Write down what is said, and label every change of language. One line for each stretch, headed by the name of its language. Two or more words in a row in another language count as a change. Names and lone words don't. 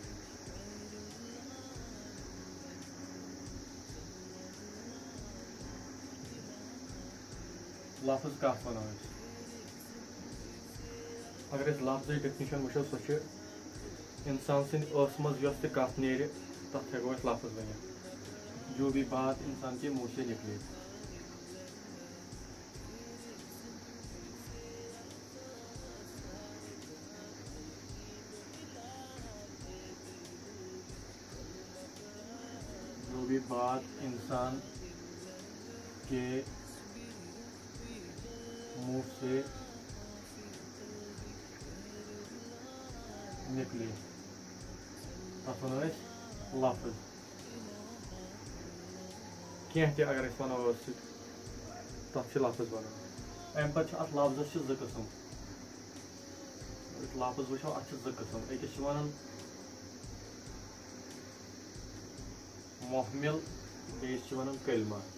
Kashmiri: لفظ کَتھ وَنو أسۍ اگر أسۍ لفظٕچ ڈیفنِشن وٕچھو سۄ چھِ اِنسان سٕنٛدِ ٲسہٕ منٛز یۄس تہِ کَتھ نیرِ تَتھ ہٮ۪کو أسۍ لفظ ؤنِتھ
Urdu: جو بھی بات انسان کے منہ سے نکلے جو بھی بات انسان کے منہ سے نکلے
Kashmiri: تَتھ وَنو أسۍ لفظ کینٛہہ تہِ اگر أسۍ وَنو ٲسہٕ سۭتۍ تَتھ چھِ لفظ وَنان اَمہِ پَتہٕ چھِ اَتھ لفظس چھِ زٕ قٕسٕم أسۍ لفظ وٕچھو اَتھ چھِ زٕ قٕسٕم أکِس چھِ وَنان محمل بیٚیِس چھِ وَنان کلمہ